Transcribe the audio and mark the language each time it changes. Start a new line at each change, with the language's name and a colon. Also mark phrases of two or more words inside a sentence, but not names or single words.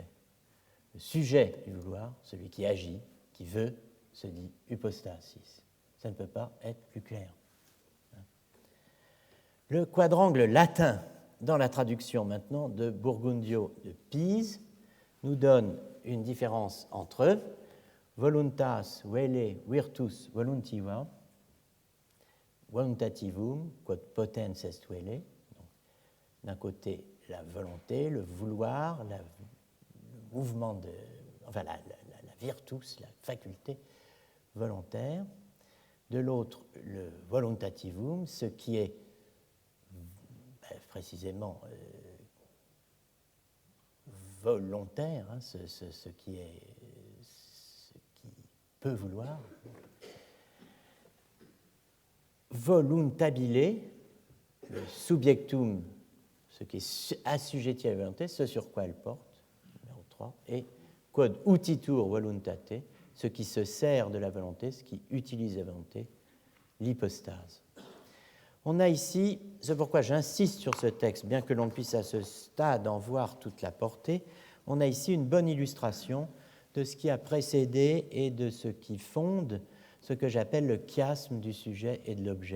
French: Le sujet du vouloir, celui qui agit, qui veut, se dit hypostasis. Ça ne peut pas être plus clair. Le quadrangle latin, dans la traduction maintenant de Burgundio de Pise, nous donne une différence entre
Latin: voluntas vele virtus voluntiva, voluntativum quod potens est vele.
French: D'un côté, la volonté, le vouloir, le mouvement de, enfin la virtus, la faculté volontaire, de l'autre le voluntativum, ce qui est précisément volontaire, hein, ce qui peut vouloir. Voluntabile, le subjectum, ce qui est assujetti à la volonté, ce sur quoi elle porte, numéro 3,
Latin: et quod utitur voluntate,
French: ce qui se sert de la volonté, ce qui utilise la volonté, l'hypostase. On a ici, c'est pourquoi j'insiste sur ce texte, bien que l'on ne puisse à ce stade en voir toute la portée, on a ici une bonne illustration de ce qui a précédé et de ce qui fonde ce que j'appelle le chiasme du sujet et de l'objet.